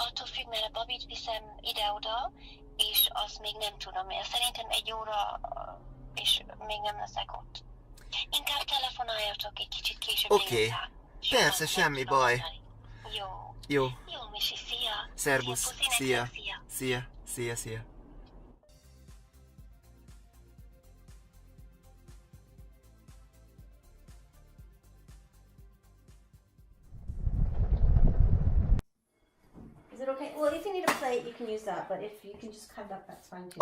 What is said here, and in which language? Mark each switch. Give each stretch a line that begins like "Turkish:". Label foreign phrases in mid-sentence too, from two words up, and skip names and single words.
Hungarian: attól függ, mert a babit viszem ide-oda, és azt még nem tudom. Szerintem 1 óra, és még nem leszek ott. Inkább telefonáljatok egy kicsit később. Oké. Persze, semmi baj. Jó. Jó. Jó, Misi, szia. Szerbusz. Szia. Szia. Szia.
English: Is it okay? Well, if you need a plate, you can use that, but if you can just cut it up, that's fine too.